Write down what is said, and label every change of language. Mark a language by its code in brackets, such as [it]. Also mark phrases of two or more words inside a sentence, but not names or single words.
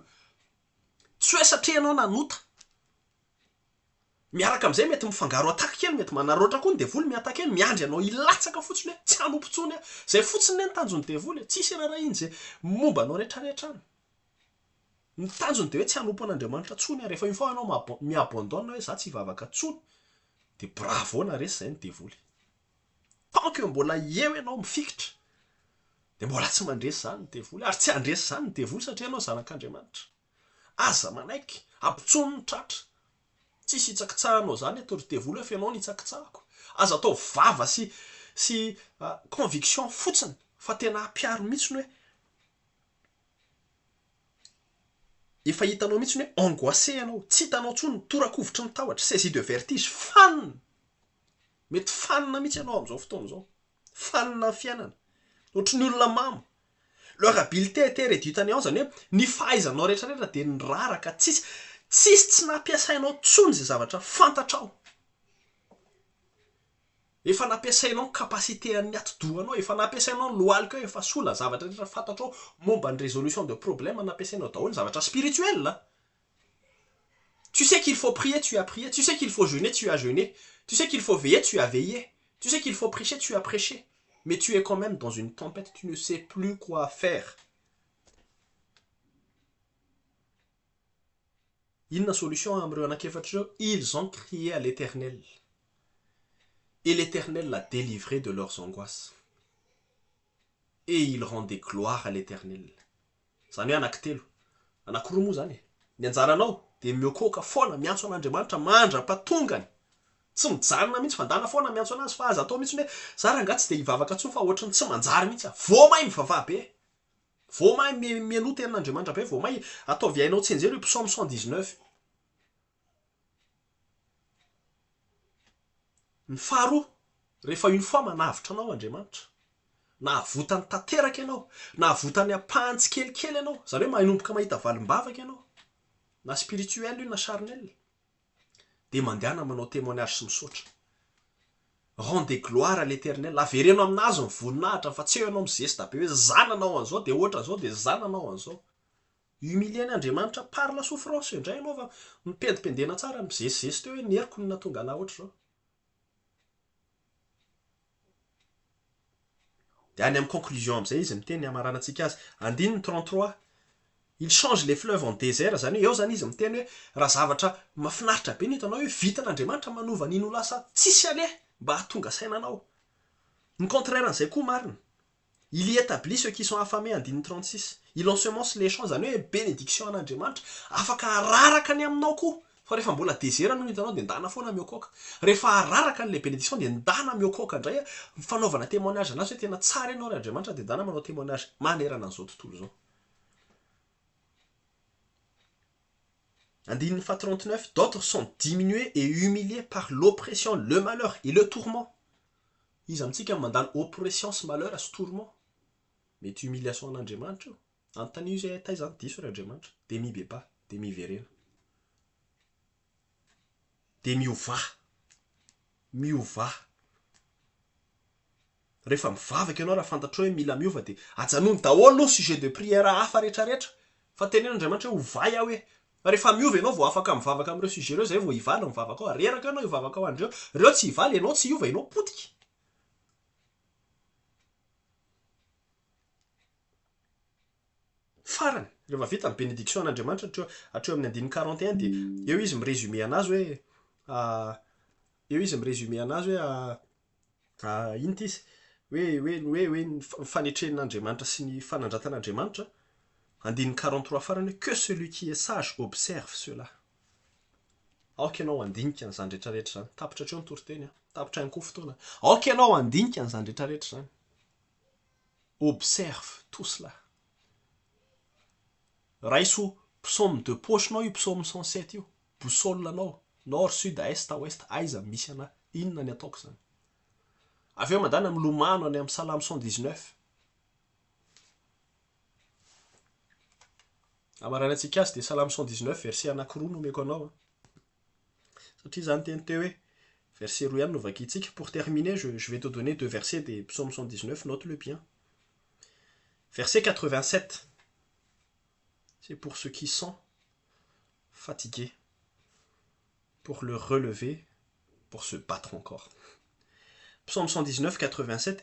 [mg] Tsy hoe satria ianao nanota. Miaraka amin'izay mety mifangaro ataka kely, mety manaroatra koa ny devoly miataka eny, miandry anao ilatsaka fotsiny hoe tsy hanompontsony. Zay fotsiny ny tanjon'ny devoly, tsisy raha iny zay momba anao rehetrarehetra any. Ny tanjony dia hoe tsy hanompo an'Andriamanitra tsony. Rehefa iny foana anao miabandona hoe za tsy hivavaka tsony, dia bravo na resy zay ny devoly. [fr] Tant que [mg] mbola eo ianao mifikitra dia mbola tsy mandresy zany ny devoly. Ary tsy handresy zany ny devoly satria ianao zanak'Andriamanitra. Aza manaiky, ampitsony ny tratra. Tsisy hitsakitsahanao zany eto ry devoly hoe fianao ny hitsakitsahako. Aza atao vava sy conviction fotsiny fa tena ampiaro mihitsy hoe efa hitanao mihitsy hoe angoissé ianao, tsy hitanao tsony, torakovitry ny tahotra, [fr] saisi de vertige, [mg] fanina. Mety fanina mihitsy ianao amin'izao fotoana izao. Fanina fiainana. Ohatry ny olona mamo. [fr] Leur habileté était réduite à néant, [mg] zany hoe ny fahaizanao rehetrarehetra dia niraraka, tsisy tsy nampiasainao tsony izay zavatra fantatrao. Efa nampiasainao kapasité an'ny atidohanao, efa nampiasainao lohalika efa sola zavatra rehetra fantatrao momba ny [fr] résolution de problème, [mg] nampiasainao daholo zavatra spirituel là. [fr] Tu sais qu'il faut prier, tu as prié. Tu sais qu'il faut jeûner, tu as jeûné. Tu sais qu'il faut veiller, tu as veillé. Tu sais qu'il faut prêcher, tu as prêché. Mais tu es quand même dans une tempête, tu ne sais plus quoi faire. [mg] Inona solution am'ireo anankiefatra ireo? [fr] Ils ont crié à l'Éternel. Et l'Éternel l'a délivré de leurs angoisses. Et il rendait gloire à l'Éternel. [mg] Zany hoe anankitelo. Anankiroa moa zany. Ny anjaranao dia miokoka foana miantso an'Andriamanitra mandra-patongany. Tsy mijanona mihitsy fandana foana miantso anazy fa aza atao mihitsy hoe za raha angaha tsy dia hivavaka tsony fa ohatrany tsy manjary mihitsy. Vao mahay mivavaha be. Vao mahay mianota henan'Andriamanitra be. Vao mahay ataovy hainao tsenjery io psaume 119. Ny faharoa, rehefa [fr] une fois [mg] manavitra anao Andriamanitra, nahavotany tanteraka ianao, nahavotany ampahantsy kelikely ianao, zany hoe manomboka mahita valim-bavaka ianao, na spirituel io na charnel, dia mandehana manao témoignage sy misaotra. [fr] Rendez gloire à l'Éternel. [mg] Avereno aminazy ny voninahitra fa tsy eo ianao mizesta be hoe zananao an'izao dia ohatra zao dia zananao an'izao. [fr] Humilier Andriamanitra par la souffrance. [mg] Indray ianao fa mipendipendena tsara mizesizesy teo hoe neriko ny natonga anahy ohatra zao. Dia any amin'ny conclusion amin'izay izy miteny amaranantsika azy. [fr] 33. Il change les fleuves en désert. [mg] Zany eo zany izy miteny hoe raha zavatra mahafinaritra be ny hitanao hoe vitan'Andriamanitra manova an'iny ho lasa tsisy aleha mba hahatonga sainanao. Ny contraire an'izay koa marina. [fr] Il y établit ceux qui sont affamés. 36. Il ensemence les champs. [mg] Zany hoe bénédiction an'Andriamanitra afaka araraka ny aminao koa fa rehefa mbola désert no hitanao dia endana foana mihokoka. Rehefa araraka an'ilay bénédiction dia endana mihokoka indray fanaovana témoignage anazy hoe tena tsara ianao ry Andriamanitra dia endana manao témoignage manerana an'izao tontolo izao. Andininy fa 39, [fr] d'autres sont diminués et humiliés par l'oppression, le malheur et le tourment. [mg] Izy amintsika mandalo oppression sy malheur sy tourment. Mety humiliation an'Andriamanitra io. Anontany io zay taizany diso ry Andriamanitra. Dia mibeba, dia miverena. Dia miova. Miova. Rehefa mivavaka ianao raha fantatrao hoe mila miova dia ajanony daholo no [fr] sujet de prière [mg] hafa rehetrarehetra. Fa tenen'Andriamanitra hoe ovay aho hoe rehefa miova ianao vao afaka mivavaka amin'ireo sujet ireo zay vao hivaly mivavaka ao. Reraka ianao hivavaka ao andreo. Ireo tsy hivaly ianao tsy hiova ianao potika. Farany rehefa vita ny bénédiction an'Andriamanitra hatreo amin'ny andininy 41 dia eo izy mirésumé anazy hoe inona izy hoe ny fanetrehan'Andriamanitra sy ny fanandratan'Andriamanitra. Andininy 43 farany [fr] que celui qui est sage observe cela. [mg] Aoka ianao andinika an'izany rehetrarehetra zany. Tapitra hatreo ny toriteny, tapitra ihany koa fotoana. Aoka ianao andinika an'izany rehetrarehetra zany. [fr] Observe tout cela. [mg] Raiso [fr] psaume de poche- [mg] nao io psaume 107 io. Boussole anao. [fr] Nord, sud, est, ouest. [mg] Aiza misy ana. Inona ny ataoko zany. Avy eo mandana milomano any amin'ny Salame 119. Amaranantsika azy dia Salame 119 verset anankiroa no omeko anao. Satria zany teny teo hoe verset roa ihany no vakiantsika. [fr] Pour terminer, je vais te donner 2 versets des psaume 119, note-le bien. Verset 87. C'est pour ceux qui sont fatigués, pour le relever, pour se battre encore. Psaume 119, 87.